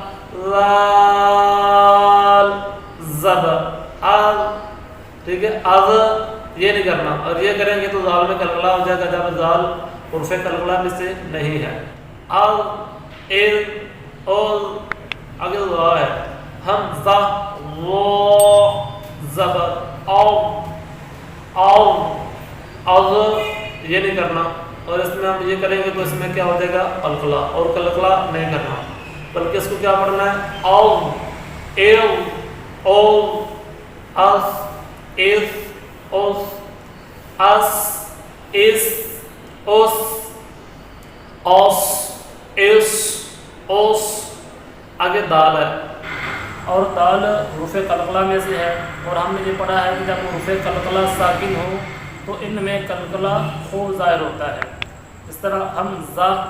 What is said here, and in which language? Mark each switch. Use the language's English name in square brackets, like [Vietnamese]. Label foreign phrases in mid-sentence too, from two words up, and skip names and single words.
[Urdu] زال زبر از، ٹھیک ہے از یہ نہیں کرنا، اور یہ کریں گے تو زال میں قلقلہ ہو جائے گا، جب زال عرف قلقلہ میں سے نہیں ہے۔ از از اوز، آگے زا ہے حمزہ وہ زبر او او از یہ نہیں کرنا، اور اس میں ہم یہ کریں گے تو اس میں کیا ہو جائے گا قلقلہ، اور قلقلہ نہیں کرنا بلکہ اس کو کیا پڑھنا ہے او ایو او اس اس اوس اس اس اوس اوس اس اوس، آگے دال ہے، اور دال حروف قلقلہ میں سے ہے، اور ہم نے یہ پڑھا ہے کہ جب حروف قلقلہ ساکن ہو تو ان میں قلقلہ خو ظاہر ہوتا ہے، اس طرح حمزہ